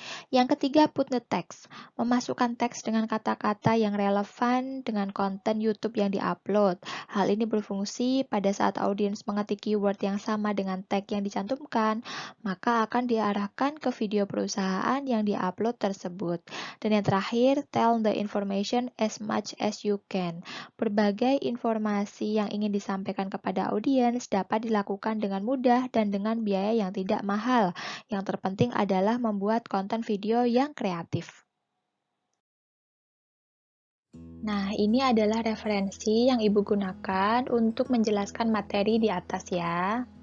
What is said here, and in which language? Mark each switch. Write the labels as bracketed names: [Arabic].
[Indonesian] Yang ketiga, [English] put the text. [Indonesian] Memasukkan teks dengan kata-kata yang relevan dengan konten YouTube yang diupload. Hal ini berfungsi pada saat audiens mengetik keyword yang sama dengan tag yang dicantumkan, maka akan diarahkan ke video perusahaan yang diupload tersebut. Dan yang terakhir, [English] tell the information as much as you can. [Indonesian] Berbagai informasi yang ingin disampaikan kepada audiens dapat dilakukan dengan mudah dan dengan biaya yang tidak mahal. Yang terpenting adalah membuat konten video yang kreatif. Nah, ini adalah referensi yang Ibu gunakan untuk menjelaskan materi di atas ya.